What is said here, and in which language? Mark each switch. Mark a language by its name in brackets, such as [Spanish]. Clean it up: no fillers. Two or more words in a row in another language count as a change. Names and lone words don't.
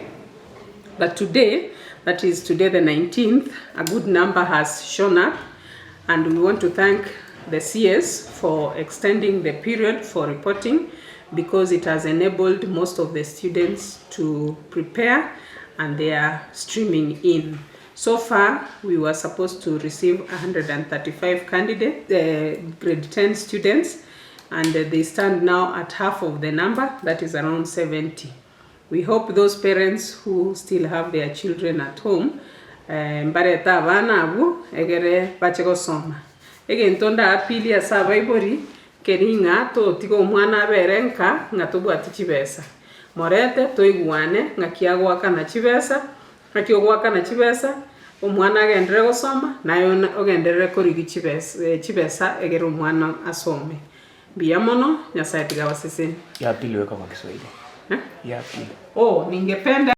[English] But today, that is today the 19th, a good number has shown up, and we want to thank the CS for extending the period for reporting, because it has enabled most of the students to prepare, and they are streaming in. So far, we were supposed to receive 135 candidates, grade 10 students, and they stand now at half of the number, that is around 70. We hope those parents who still have their children at home, [Gusii] mbareta abana abo egere bache gosoma. Egentonda apili asa baibori keringa to tigo mwana berenka ngatubwati chibesa. Morete toiguane ngakiagwaka na chibesa, ngakiogwaka na chibesa, umwana agendere gosoma nayo ogendere korigi chibesa egere umwana asome. Biamono Nyasaye tigawaseseni. [Swahili] Ya pili weka kwa Kiswahili. Ya pili. Ningependa